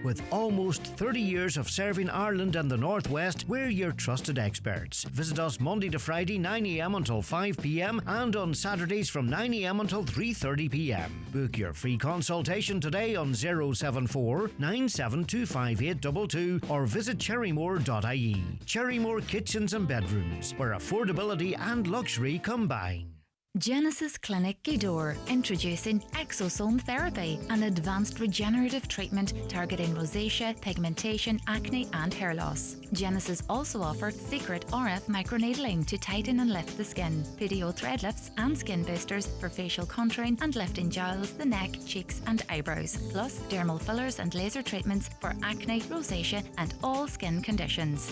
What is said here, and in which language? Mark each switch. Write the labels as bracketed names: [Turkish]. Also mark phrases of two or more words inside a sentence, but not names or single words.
[English] With almost 30 years of serving Ireland and the Northwest, we're your trusted experts. Visit us Monday to Friday 9 a.m. until 5 p.m. and on Saturdays from 9 a.m. until 3:30 p.m. Book your free consultation today on 074 9725822 or visit cherrymore.ie. Cherrymore Kitchens and Bedrooms, where affordable and luxury combine. Genesis Clinic Gidor, introducing exosome therapy, an advanced regenerative treatment targeting rosacea, pigmentation, acne and hair loss. Genesis also offer secret RF microneedling to tighten and lift the skin, PDO thread lifts and skin boosters for facial contouring and lifting jowls, the neck, cheeks and eyebrows, plus dermal fillers and laser treatments for acne, rosacea and all skin conditions.